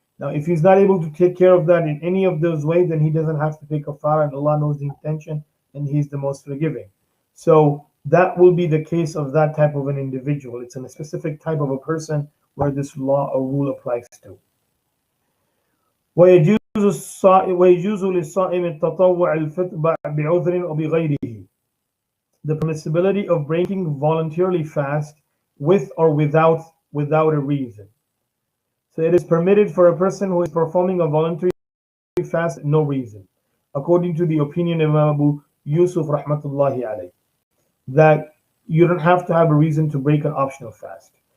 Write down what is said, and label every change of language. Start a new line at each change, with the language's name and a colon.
English: Now, if he's not able to take care of that in any of those ways, then he doesn't have to pay kafara, and Allah knows the intention, and He's the most forgiving. So that will be the case of that type of an individual. It's in a specific type of a person where this law or rule applies to.
Arabic: ويجوز للصائم التطوع الفطر بعذر أو بغيره.
English: The permissibility of breaking voluntarily fast with or without a reason. So it is permitted for a person who is performing a voluntary fast no reason, according to the opinion of Imam Abu Yusuf rahmatullahi alayh, that you don't have to have a reason to break an optional fast.